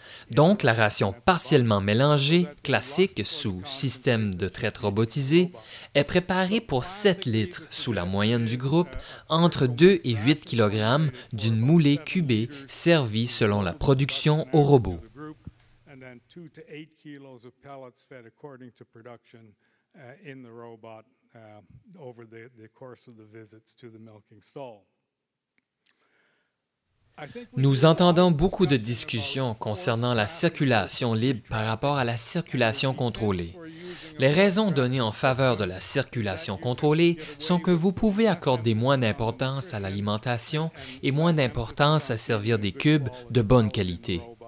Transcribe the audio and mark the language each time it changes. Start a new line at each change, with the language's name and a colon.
French: Donc, la ration partiellement mélangée, classique sous système de traite robotisé, est préparée pour 7 litres sous la moyenne du groupe, entre 2 et 8 kg d'une moulée cubée servie selon la production au robot.
English: 2 to 8 kilos of pellets fed according to production in the robot over the course of the visits to the milking stall.
French: Nous entendons beaucoup de discussions concernant la circulation libre par rapport à la circulation contrôlée. Les raisons données en faveur de la circulation contrôlée sont que vous pouvez accorder moins d'importance à l'alimentation et moins d'importance à servir des cubes de bonne qualité.